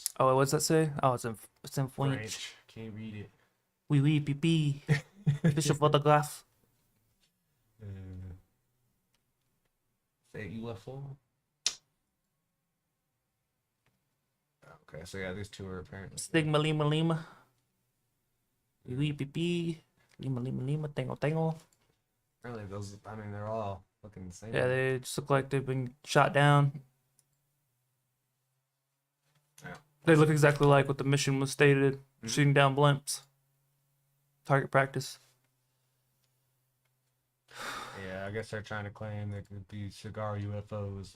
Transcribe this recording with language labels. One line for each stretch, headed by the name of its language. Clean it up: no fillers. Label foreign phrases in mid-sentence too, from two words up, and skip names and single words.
English: Oh, what's that say? Oh, it's in French. French. Can't read it.
French: Oui, oui,
English: pipi. Fish photograph. Fake UFO. Okay, so yeah, these two are apparently. Stigma lima lima.
French: Oui, oui,
English: pipi. Lima lima lima. Tango tango. Really, those. I mean, they're all looking the same. Yeah, they just look like they've been shot down. Yeah. They look exactly like what the mission was stated: shooting down blimps. Target practice. Yeah, I guess they're trying to claim they could be cigar UFOs.